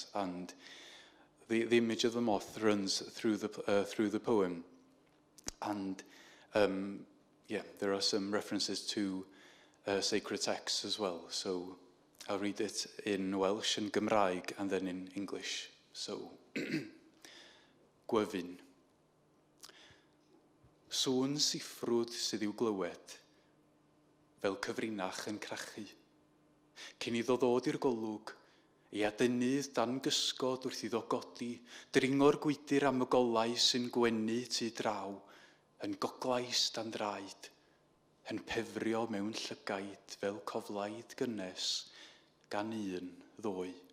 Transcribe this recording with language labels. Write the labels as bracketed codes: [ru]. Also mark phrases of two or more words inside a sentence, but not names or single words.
[en] And the image of the moth runs through the poem. And yeah, there are some references to sacred texts as well. So I'll read it in Welsh and Gymraeg and then in English. So, Gwefin. [cy] Sŵn siffrwd sydd i'w glywed, fel cyfrinach yn crachu. Cyn iddo ddod i'r golwg, ei adynydd dan gysgod wrth iddo godi, dringo'r gwydir am y golau sy'n gwenu tu draw, yn goglais dan draed, yn pefrio mewn llygaid fel coflaid gynnes, gan un ddwy.